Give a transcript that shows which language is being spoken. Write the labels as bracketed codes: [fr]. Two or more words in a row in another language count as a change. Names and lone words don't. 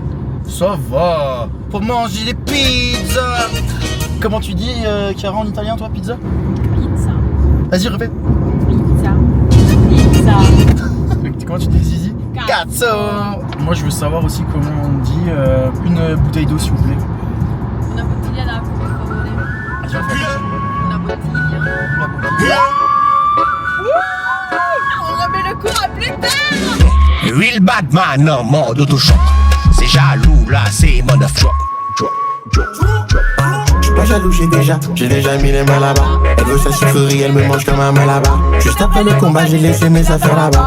[fr] Ça va. Pour manger des pizzas. Comment tu dis, Chiara, en italien, toi, pizza? Pizza. Vas-y, répète. Pizza. Pizza. Comment tu dis zizi? Cazzo. Moi, je veux savoir aussi comment on dit une bouteille d'eau, s'il vous plaît. [it] Una bottiglia d'acqua, per favore. [fr] Vas-y, on fait. [it] Una bottiglia. [fr] On remet le cours à plus tard. Real Batman en mode autochoc. C'est jaloux là, c'est mode choc. J'suis pas jaloux, j'ai déjà mis les mains là-bas. Elle veut sa sucrerie, elle me mange comme un mal là-bas. Juste après le combat, j'ai laissé mes affaires là-bas.